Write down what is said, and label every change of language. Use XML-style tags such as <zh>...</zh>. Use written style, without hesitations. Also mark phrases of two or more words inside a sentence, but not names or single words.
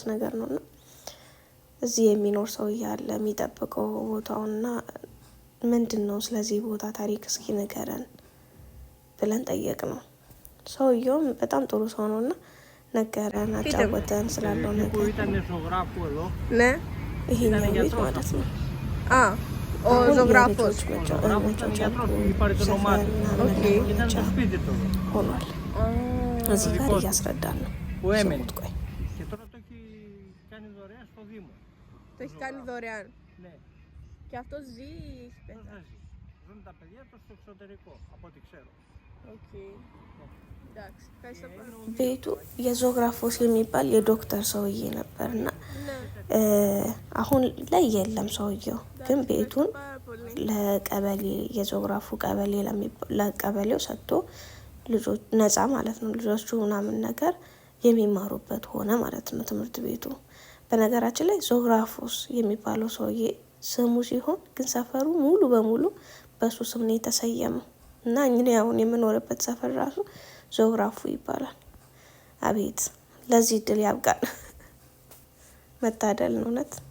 <am>ነገር ነውና እዚህ የሚኖር ሰው ያለ የሚጠብቀው ቦታውና ምንድነው ስለዚህ ቦታ ታሪክ እስኪ ንገረን ብለን ጠየቅ ነው። ሰውየውም በጣም ጥሩ ሰው ነውና ነገረን፣ አጫወተን ስላለው ነገር ይሄኛው ቤት ማለት ነው። ዞግራፎች ሆኗል። እዚህ ጋር እያስረዳን ነው። ቆይ</am> <el>κάνει δωρεάν. Και αυτός ζει ζουν τα παιδιά του στο εξωτερικό, από ό,τι ξέρω.</el> <am>ቤቱ የዞግራፎስ የሚባል የዶክተር ሰውዬ ነበርና አሁን ላይ የለም ሰውየው። ግን ቤቱን ለቀበሌ የዞግራፉ ቀበሌ ለቀበሌው ሰጥቶ ልጆች ነፃ ማለት ነው ልጆቹ ምናምን ነገር የሚማሩበት ሆነ ማለት ነው ትምህርት ቤቱ። በነገራችን ላይ ዞግራፎስ የሚባለው ሰውዬ ስሙ ሲሆን ግን ሰፈሩ ሙሉ በሙሉ በሱ ስም ነው የተሰየመው እና እኛ አሁን የምኖርበት ሰፈር ራሱ ዞግራፉ ይባላል። አቤት ለዚህ ድል ያብቃን። መታደል ነው እውነት።</am>